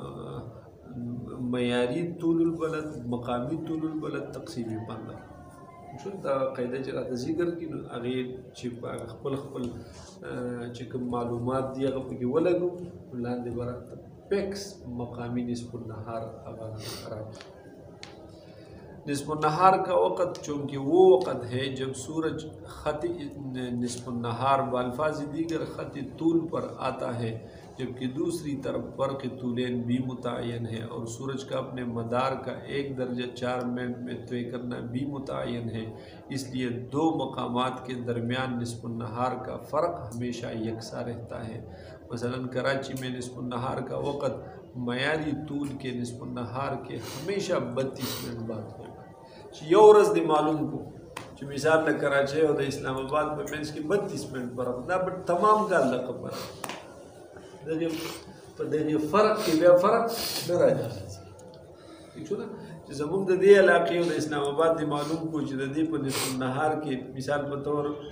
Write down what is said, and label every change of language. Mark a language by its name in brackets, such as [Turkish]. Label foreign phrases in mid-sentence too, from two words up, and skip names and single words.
[Pashto] معیاري طول البلد مقامي طول البلد تقسیمي 15 شو دا قاعده چې راته ذکر کړي نو هغې چې خپل چې کوم معلومات دي هغه پکې ولګو لاندې به راته پیکس مقامی نصف النهار هغه [Urdu] راځي نصف النهار کا وقت چونکہ وہ وقت ہے جب سورج خط نصف النهار بالفاظ دیگر خط طول پر آتا ہے جبکہ دوسری طرف فرق طولین بھی متعین ہے اور سورج کا اپنے مدار کا 1 درجہ 4 منٹ میں طے کرنا بھی متعین ہے اس لیے دو مقامات کے درمیان نصف النهار کا فرق ہمیشہ یکساں رہتا ہے مثلا کراچی میں نصف النهار کا وقت معیاری طول کے نصف النهار کے ہمیشہ 32 منٹ بعد ہوگا [Pashto] یو ورځ دې معلوم کو چې مثال د کراچۍ او د اسلام آباد په منځ کې 32 منټ فرق دا به تمام کال د خبره په دغه فرق کې بیا فرق نه راځي ٹھیک شو نه چې زموږ د دې علاقې او د اسلام آباد دې معلوم کو چې د دې په نصف النهار کې مثال په طور